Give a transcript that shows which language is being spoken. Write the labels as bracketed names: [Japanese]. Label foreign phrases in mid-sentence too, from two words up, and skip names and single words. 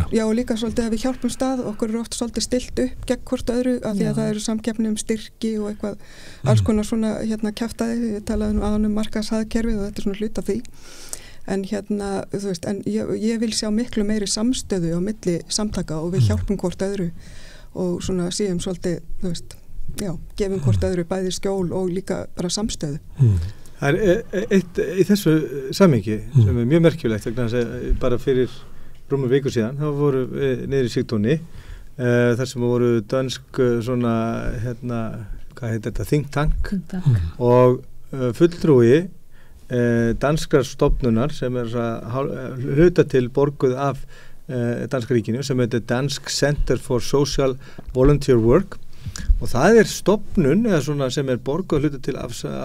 [Icelandic] Já, og líka svolítið að við hjálpum stað, okkur eru oft svolítið stilt upp gegn hvort öðru, af því að það eru samkeppni styrki og eitthvað, alls konar svona kjaftaði, við talaðum aðan markaðshagkerfi og þetta er svona hluta því, en en ég vil sjá miklu meiri samstöðu á milli samtaka og við hjálpum hvort öðru og svona síðan svolítið, gefum hvort öðru bæði skjól og líka bara samstöðu. Það er eitt í þessu samhengi sem er mjög merkilegt, bara fyrir rúmum viku síðan, þá voru niður í Sigtúni, þar sem voru dansk svona, hvað heit þetta, [English] think tank, [Icelandic] og fulltrúi danskrar stofnunar sem er hluta til borguð af danska ríkinu, sem heitir Dansk Center for Social Volunteer Work, og það er stofnun sem er borguð hluta til af